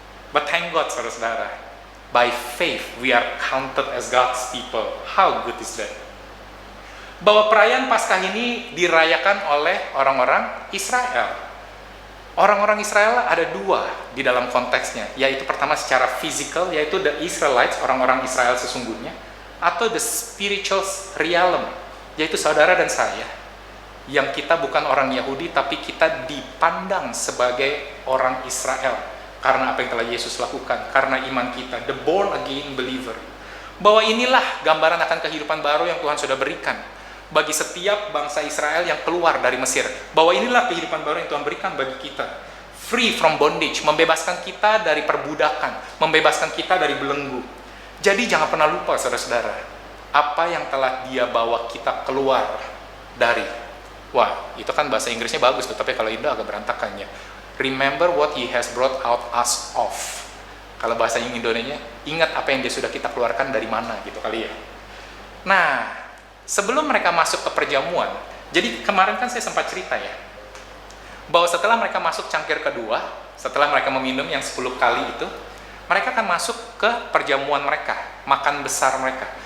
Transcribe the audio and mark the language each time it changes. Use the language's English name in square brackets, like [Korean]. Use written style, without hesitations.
[English] But thank God, [Indonesian] saudara-saudara, [English] by faith we are counted as God's people. How good is that? [Indonesian] Bahwa perayaan Paskah ini dirayakan oleh orang-orang Israel. Orang-orang Israel ada dua di dalam konteksnya, yaitu pertama secara fisikal, yaitu [English] the Israelites, [Indonesian] orang-orang Israel sesungguhnya, atau [English] the spiritual realm, [Indonesian] yaitu saudara dan saya, yang kita bukan orang Yahudi, tapi kita dipandang sebagai orang Israel, karena apa yang telah Yesus lakukan, karena iman kita, [English] the born again believer. [Indonesian] Bahwa inilah gambaran akan kehidupan baru yang Tuhan sudah berikan bagi setiap bangsa Israel yang keluar dari Mesir. Bahwa inilah kehidupan baru yang Tuhan berikan bagi kita. [English] Free from bondage, [Indonesian] membebaskan kita dari perbudakan, membebaskan kita dari belenggu. Jadi jangan pernah lupa, saudara-saudara, apa yang telah Dia bawa kita keluar dari. Wah, itu kan bahasa Inggrisnya bagus tuh, tapi kalau Indo agak berantakan ya. [English] Remember what He has brought out us of. [Indonesian] Kalau bahasa Indonesia, ingat apa yang Dia sudah kita keluarkan dari mana gitu kali ya. Nah, sebelum mereka masuk ke perjamuan, jadi kemarin kan saya sempat cerita ya, bahwa setelah mereka masuk cangkir kedua, setelah mereka meminum yang 10 kali itu, mereka akan masuk ke perjamuan mereka, makan besar mereka.